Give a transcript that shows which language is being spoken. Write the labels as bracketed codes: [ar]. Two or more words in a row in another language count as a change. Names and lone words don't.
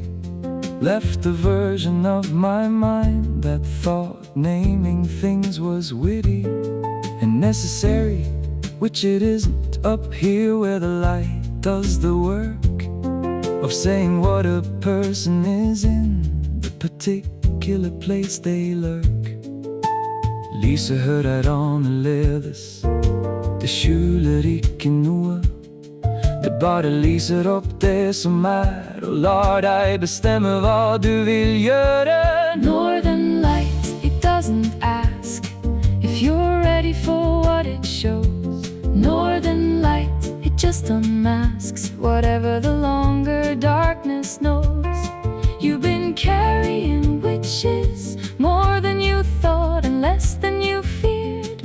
[en] Left the version of my mind that thought naming things was witty and necessary, which it isn't up here where the light does the work of saying what a person is in the particular place they lurk. [no] Lise hører annerledes, det skjuler ikke noe. Det bare lyser opp det som og lar deg bestemme hva du vil gjøre. [en] Northern light, it doesn't ask if you're ready for what it shows. Northern light, it just unmasks whatever the longer darkness knows. You've been carried which is more than you thought and less than you feared.